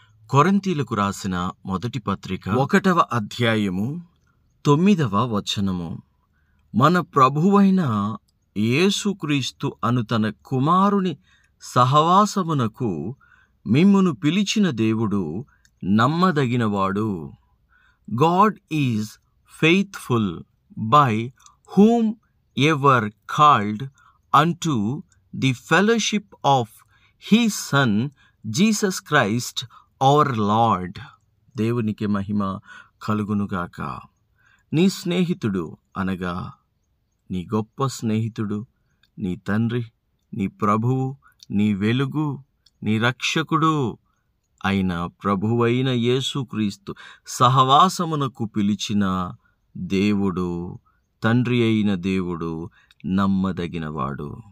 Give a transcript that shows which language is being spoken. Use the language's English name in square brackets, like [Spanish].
[Telugu] కొరింథీయులకు రాసిన మొదటి పత్రిక 1వ అధ్యాయము 9వ వచనము. మన ప్రభువైన యేసుక్రీస్తు అను తన కుమారుని సహవాసమునకు మిమ్మును పిలిచిన దేవుడు నమ్మదగినవాడు. [English] God is faithful, by whom ever called unto the fellowship of his Son Jesus Christ our Lord. [Telugu] దేవునికి మహిమ కలుగునుగాక. నీ స్నేహితుడు అనగా నీ గొప్ప స్నేహితుడు, నీ తండ్రి, నీ ప్రభువు, నీ వెలుగు, నీ రక్షకుడు అయిన ప్రభువైన యేసుక్రీస్తు సహవాసమునకు పిలిచిన దేవుడు, తండ్రి అయిన దేవుడు నమ్మదగినవాడు.